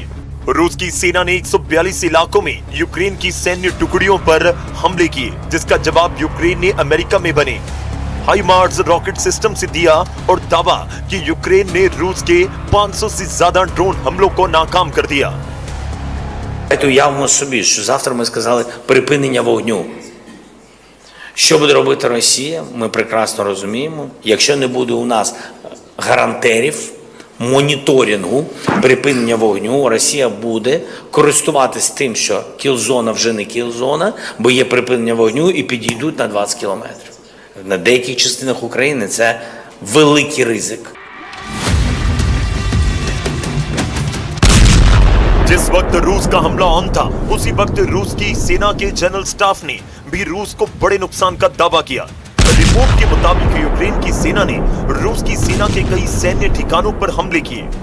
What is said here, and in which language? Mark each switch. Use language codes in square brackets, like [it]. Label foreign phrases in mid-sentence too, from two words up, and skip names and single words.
[hi] रूस की सेना ने 142 इलाकों में यूक्रेन की सैन्य टुकड़ियों पर हमले किए, जिसका जवाब यूक्रेन ने अमेरिका में बने हाइमार्स रॉकेट सिस्टम से दिया और दावा कि यूक्रेन ने रूस के 500 से ज्यादा ड्रोन हमलों को नाकाम कर दिया। [uk] Уявимо собі, що завтра ми сказали припинення вогню. Що буде робити Росія, ми прекрасно розуміємо. Якщо не буде у нас гарантерів, моніторингу, припинення вогню, Росія буде користуватись тим, що кіл-зона вже не кіл-зона, бо є припинення вогню і підійдуть на 20 кілометрів. На деяких частинах України це великий ризик. [hi] जिस वक्त रूस का हमला ऑन था, उसी वक्त रूस की सेना के जनरल स्टाफ ने भी रूस को बड़े नुकसान का दावा किया। रिपोर्ट के मुताबिक यूक्रेन की सेना ने रूस की सेना के कई सैन्य ठिकानों पर हमले किए।